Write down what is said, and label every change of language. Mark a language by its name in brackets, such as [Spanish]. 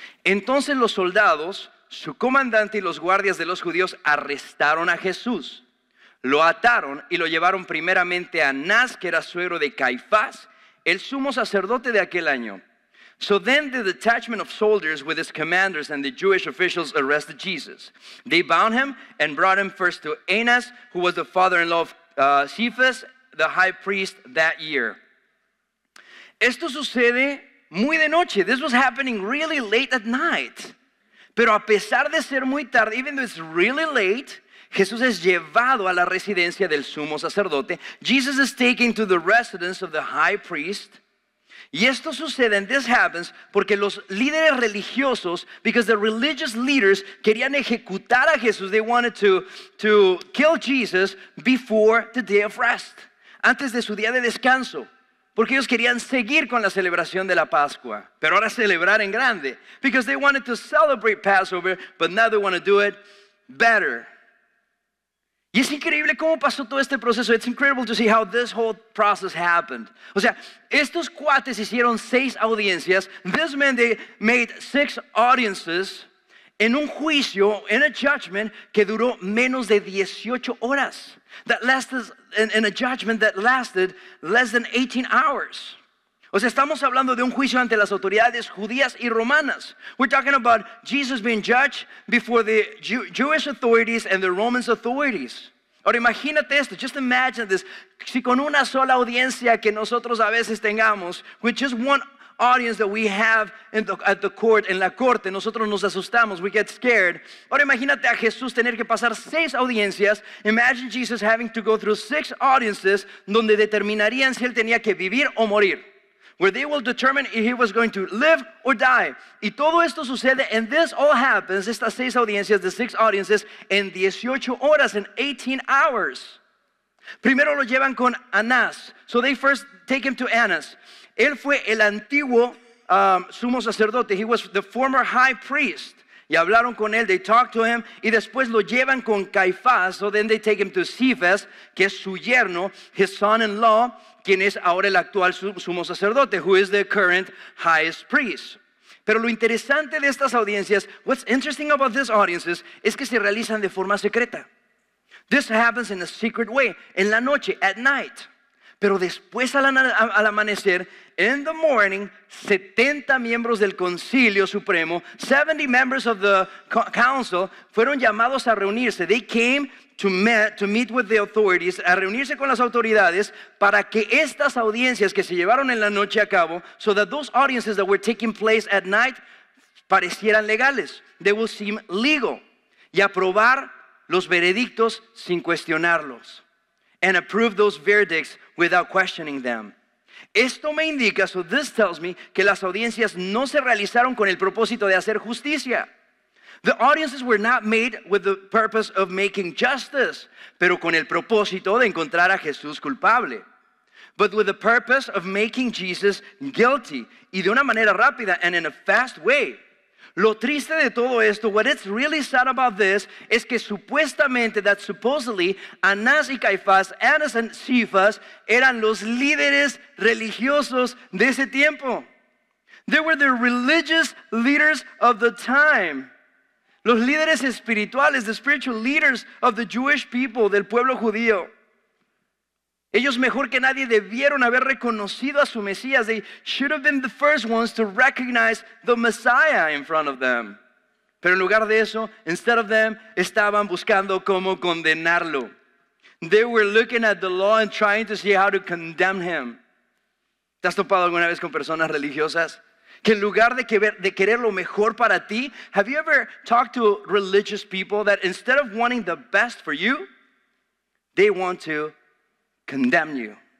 [Spanish] Entonces los soldados, su comandante y los guardias de los judíos arrestaron a Jesús. Lo ataron y lo llevaron primeramente a Anás, que era suegro de Caifás, el sumo sacerdote de aquel año. [English] So then the detachment of soldiers with his commanders and the Jewish officials arrested Jesus. They bound him and brought him first to Annas, who was the father-in-law of Cephas, the high priest that year. [Spanish] Esto sucede muy de noche. [English] This was happening really late at night. [Spanish] Pero a pesar de ser muy tarde, [English] even though it's really late, [Spanish] Jesús es llevado a la residencia del sumo sacerdote. [English] Jesus is taken to the residence of the high priest. [Spanish] Y esto sucede, [English] and this happens, [Spanish] porque los líderes religiosos, [English] because the religious leaders [Spanish] querían ejecutar a Jesús. [English] They wanted to kill Jesus before the day of rest, [Spanish] antes de su día de descanso. Porque ellos querían seguir con la celebración de la Pascua, pero ahora celebrar en grande. [English] Because they wanted to celebrate Passover, but now they want to do it better. [Spanish] Y es increíble cómo pasó todo este proceso. [English] It's incredible to see how this whole process happened. [Spanish] O sea, estos cuates hicieron 6 audiencias. [English] This man, they made 6 audiences [Spanish] en un juicio, [English] in a judgment, [Spanish] que duró menos de 18 horas. [English] That lasted, in a judgment that lasted less than 18 hours. [Spanish] O sea, estamos hablando de un juicio ante las autoridades judías y romanas. [English] We're talking about Jesus being judged before the Jewish authorities and the Roman authorities. [Spanish] Ahora imagínate esto, [English] just imagine this. [Spanish] Si con una sola audiencia que nosotros a veces tengamos, [English] with just one audience that we have at the court, [Spanish] en la corte, nosotros nos asustamos, [English] we get scared. [Spanish] Ahora imagínate a Jesús tener que pasar 6 audiencias. [English] Imagine Jesus having to go through 6 audiences [Spanish] donde determinarían si él tenía que vivir o morir. [English] Where they will determine if he was going to live or die. [Spanish] Y todo esto sucede, [English] and this all happens, [Spanish] estas 6 audiencias, [English] the 6 audiences, [Spanish] en 18 horas, [English] in 18 hours. [Spanish] Primero lo llevan con Anás. [English] So they first take him to Annas. [Spanish] Él fue el antiguo sumo sacerdote. [English] He was the former high priest. [Spanish] Y hablaron con él, [English] they talked to him, [Spanish] y después lo llevan con Caifás. [English] So then they take him to Cephas, [Spanish] que es su yerno, [English] his son-in-law, [Spanish] quien es ahora el actual sumo sacerdote, [English] who is the current highest priest. [Spanish] Pero lo interesante de estas audiencias, [English] what's interesting about these audiences, [Spanish] es que se realizan de forma secreta. [English] This happens in a secret way, [Spanish] en la noche, [English] at night. [Spanish] Pero después al amanecer, [English] in the morning, [Spanish] 70 miembros del Concilio Supremo, [English] 70 members of the council, [Spanish] fueron llamados a reunirse. [English] They came to meet with the authorities, [Spanish] a reunirse con las autoridades para que estas audiencias que se llevaron en la noche a cabo, [English] so that those audiences that were taking place at night [Spanish] parecieran legales. [English] They will seem legal. [Spanish] Y aprobar los veredictos sin cuestionarlos. [English] And approve those verdicts without questioning them. [Spanish] Esto me indica, [English] so this tells me, [Spanish] que las audiencias no se realizaron con el propósito de hacer justicia. [English] The audiences were not made with the purpose of making justice, [Spanish] pero con el propósito de encontrar a Jesús culpable. [English] But with the purpose of making Jesus guilty, [Spanish] y de una manera rápida [English] and in a fast way. [Spanish] Lo triste de todo esto, [English] what it's really sad about this, [Spanish] es que supuestamente, [English] that supposedly, [Spanish] Anás y Caifás, Annas and Cephas, eran los líderes religiosos de ese tiempo. [English] They were the religious leaders of the time. [Spanish] Los líderes espirituales, [English] the spiritual leaders of the Jewish people, [Spanish] del pueblo judío. Ellos mejor que nadie debieron haber reconocido a su Mesías. [English] They should have been the first ones to recognize the Messiah in front of them. [Spanish] Pero en lugar de eso, [English] instead of them, [Spanish] estaban buscando cómo condenarlo. [English] They were looking at the law and trying to see how to condemn him. [Spanish] ¿Te has topado alguna vez con personas religiosas? Que en lugar de querer lo mejor para ti, [English] have you ever talked to religious people that instead of wanting the best for you, they want to condemn you?